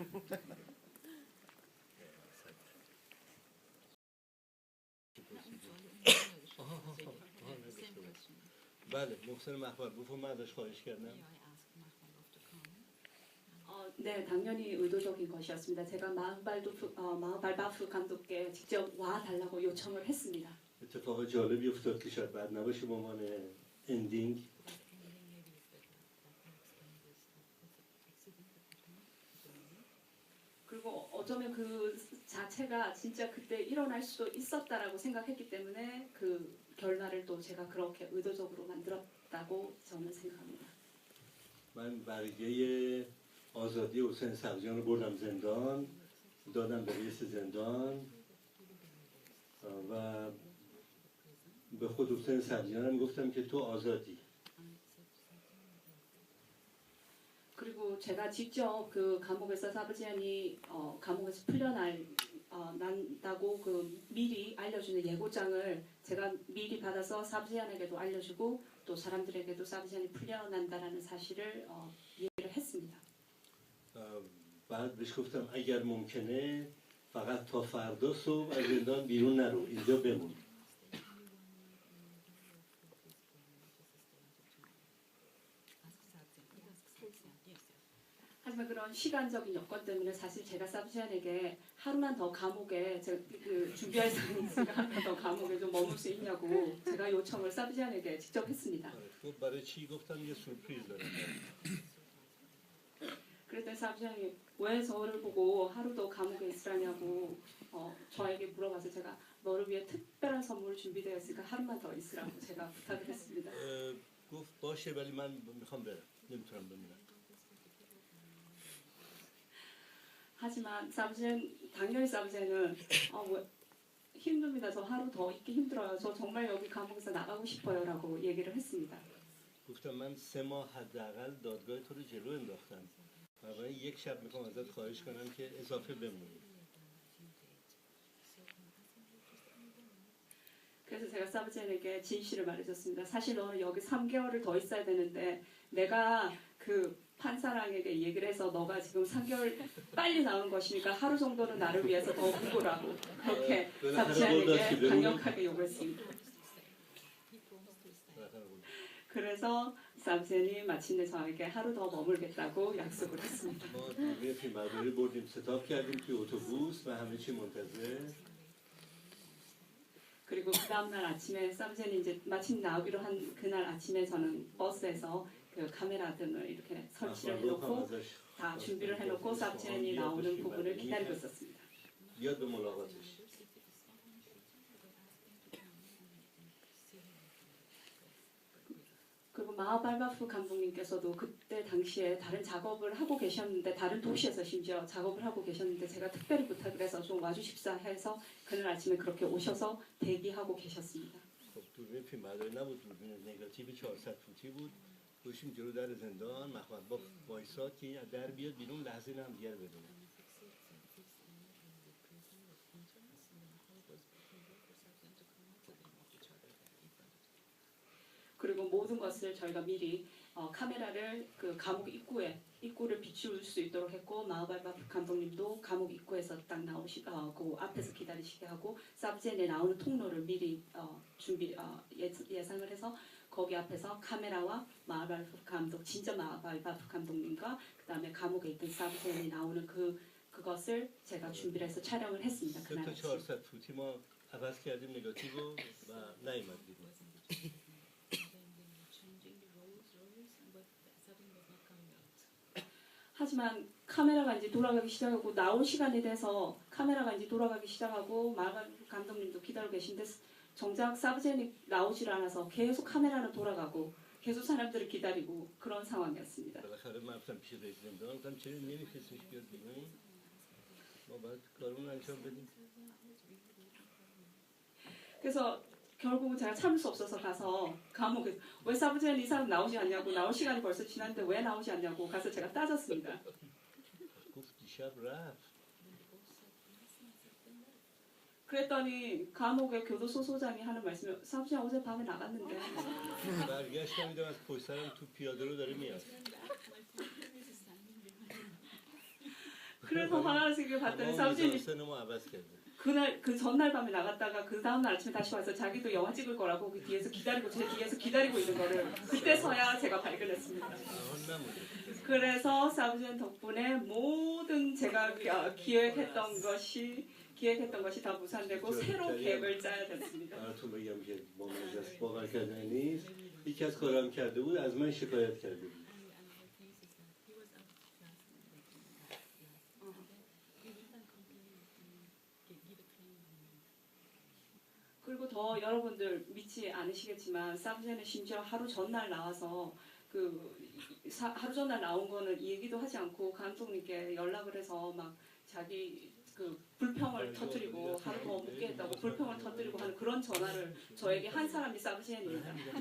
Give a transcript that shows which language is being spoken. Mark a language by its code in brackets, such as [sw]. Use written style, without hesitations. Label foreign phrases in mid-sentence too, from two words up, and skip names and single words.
[fa] بله محسن مخبر گفتم من ازش خواهش کردم. [ko] 네, 당연히 의도적인 것이었습니다. 제가 마흐발바프 감독께 직접 와달라고 요청을 했습니다. [fa] اتفاق جالبی افتاد که شاید بعد نباشه به عنوان اندینگ. [ko] 그리고 어쩌면 그 자체가 진짜 그때 일어날 수도 있었다라고 생각했기 때문에 그 결말을 또 제가 그렇게 의도적으로 만들었다고 저는 생각합니다. [fa] من برگه آزادی حسین سبزیان رو بردم زندان دادم به رئیس زندان و به خود حسین سبزیانم گفتم که تو آزادی. [ko] 그리고 제가 직접 그 감옥에서 사브지안이 감옥에서 난다고 그 미리 알려주는 예고장을 제가 미리 받아서 사브지안에게도 알려주고 또 사람들에게도 사브지안이 풀려난다라는 사실을 이해를 했습니다. [fa] بعد بهش گفتم اگر ممکنه فقط تا فردا صبح از زندان بیرون نرو اینجا بمون. [ko] 하지만 그런 시간적인 여건 때문에 사실 제가 사브지안에게 하루만 더 감옥에 준비할 사람이 있으니까 하루만 더 감옥에 좀 머물 수 있냐고 제가 요청을 사브지안에게 직접 했습니다. [fa] برای چی گفتم یه سورپرایز دارم. [ko] 그랬더니 사부장이 왜 저를 보고 하루도 감옥에 있으라냐고 저에게 물어봐서 제가 너를 위해 특별한 선물 준비되어 있으니까 하루만 더 있으라고 제가 부탁을 했습니다. [fa] گفت باشه ولی من میخوام برم نمیتونم بمونم. [ko] 하지만 당연히 사부제는 뭐, 힘듭니다. 저 하루 더 있기 힘들어요. 저 정말 여기 감옥에서 나가고 싶어요라고 얘기를 했습니다. [fa] گفتم من 3 ماه حداقل دادگاه تو رو جلو انداختم. بنابراین یک شب میخوام ازت خواهش کنم که اضافه بمونی. [ko] 그래서 제가 사부제에게 진실을 말해줬습니다. 사실 너는 여기 3개월을 더 있어야 되는데 내가 그 판사랑에게 얘기를 해서 너가 지금 3개월 빨리 나오는 것이니까 하루 정도는 나를 위해서 더 묵으라고 그렇게 사부제에게 강력하게 요구했습니다. 그래서 사부제는 마침내 저에게 하루 더 머물겠다고 약속을 했습니다. [fa] ما دوربین فیلمبرداری بردیم ستاپ کردیم توی اتوبوس و همه چی منتظر. [ko] 그리고 그 다음날 아침에 사부제는 이제 마침 나오기로 한 그날 아침에 저는 버스에서 그 카메라 등을 이렇게 설치를 해놓고 다 준비를 해놓고 사부제이 나오는 부분을 기다리고 있었습니다. [fa] بیاد به ملاقاتش. [ko] 그리고 마하발바프 감독님께서도 그때 당시에 다른 작업을 하고 계셨는데 다른 도시에서 심지어 작업을 하고 계셨는데 제가 특별히 부탁을 해서 좀 와주십사 해서 그날 아침에 그렇게 오셔서 대기하고 계셨습니다. [fa] خب دوربین فیلمبرداری نبود، دوربین نگاتیو 400 فوتی بود. گوشیم جلو در زندان، محمد با وایساد که این از در بیاد بیرون، لحظه هم دیگر بدونه. [ko] 그리고 모든 것을 저희가 미리 카메라를 그 감옥 입구를 비출 수 있도록 했고 마하발바프 감독님도 감옥 입구에서 딱 나오시고 앞에서 기다리시게 하고 사부제에 나오는 통로를 미리 예상을 해서 거기 앞에서 카메라와 마하발바프 감독 진짜 마하발바프 감독님과 그 다음에 감옥에 있던 사부제에 나오는 그것을 제가 준비를 해서 촬영을 했습니다. [fa] سه [ko] 그날 [fa] تا [ko] 아침. [fa] 400 فوتی ما عوض کردیم نگاتیو و نیومد بیرون. [ko] 하지만 카메라가 이제 돌아가기 시작하고 나올 시간이 돼서 카메라가 이제 돌아가기 시작하고 마하발바프 감독님도 기다리고 계신데 정작 사부제이 나오질 않아서 계속 카메라는 돌아가고 계속 사람들을 기다리고 그런 상황이었습니다. [fa] بالاخره من رفتم پیش رئیس زندان، گفتم چرا نمیفرستیش بیاد بیرون؟ ما باید کارمون انجام بدیم. [ko] 그래서 결국은 제가 참을 수 없어서 가서 감옥에 왜 사부제이 이 사람 나오지 않냐고 나올 시간이 벌써 지났는데 왜 나오지 않냐고 가서 제가 따졌습니다. [fa] گفت دیشب رفت. [ko] 그랬더니 감옥의 교도소 소장이 하는 말씀이 사부제이 어제 밤에 나갔는데 [fa] برگشتم دیدم از پشت سرم تو پیاده رو داره میاد. [ko] 그래서 화나시길 봤더니 [fa] تمام [ko] 사부제이 [fa] میزانسن ما عوض کرده. [ko] 그 전날 밤에 나갔다가 그 다음날 아침에 다시 와서 자기도 영화 찍을 거라고 그 뒤에서 기다리고 제 뒤에서 기다리고 있는 거를 그때서야 제가 발견했습니다. [fa] حال نمونده. [ko] 그래서 사부제이 덕분에 모든 제가 기획했던 것이 다 무산되고 새로 계획을 짜야 됐습니다. [fa] براتون بگم که با مجلس باور کردنی نیست. یکی از کارام کرده بود، از من شکایت کرده بود. [ko] 그리고 더 여러분들 믿지 않으시겠지만 사부제이는 심지어 하루 전날 나와서 하루 전날 나온 거는 얘기도 하지 않고 감독님께 연락을 해서 막 자기 그 불평을 터뜨리고 하루 더 묵게 했다고 불평을 터뜨리고 하는 그런 전화를 저에게 한 사람이 사부제이입니다.